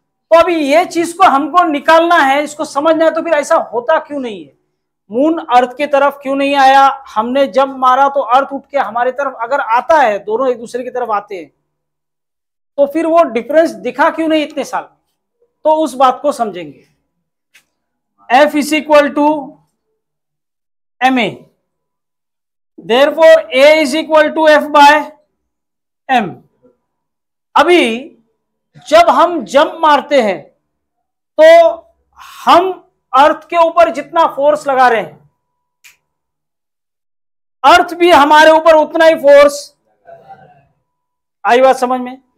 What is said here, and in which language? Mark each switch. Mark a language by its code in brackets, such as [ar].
[hi] तो अभी ये चीज को हमको निकालना है, इसको समझना है। तो फिर ऐसा होता क्यों नहीं है? मून अर्थ की तरफ क्यों नहीं आया? हमने जंप मारा तो अर्थ उठ के हमारी तरफ अगर आता है, दोनों एक दूसरे की तरफ आते हैं, तो फिर वो डिफरेंस दिखा क्यों नहीं इतने साल? तो उस बात को समझेंगे। [en] F is equal to ma, therefore A is equal to F by m। [hi] अभी जब हम जंप मारते हैं तो हम अर्थ के ऊपर जितना फोर्स लगा रहे हैं, अर्थ भी हमारे ऊपर उतना ही फोर्स। आई बात समझ में?